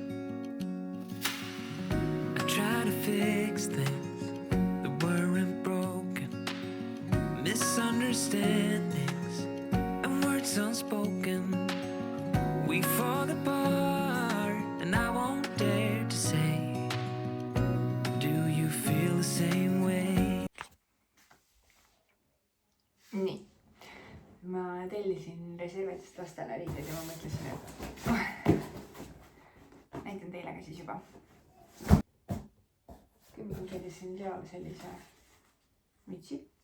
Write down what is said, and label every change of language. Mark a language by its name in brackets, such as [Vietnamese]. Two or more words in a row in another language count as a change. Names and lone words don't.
[English] I try to fix things that weren't broken, misunderstandings and words unspoken. We fall apart and I won't dare to say, do you feel the same way? [Estonian] nii, ma tellisin Reservedist lastele riideid ja ma mõtlesin, et näitan teile ka siis juba. Kõigepealt ma tellisin Real sellise mütsi.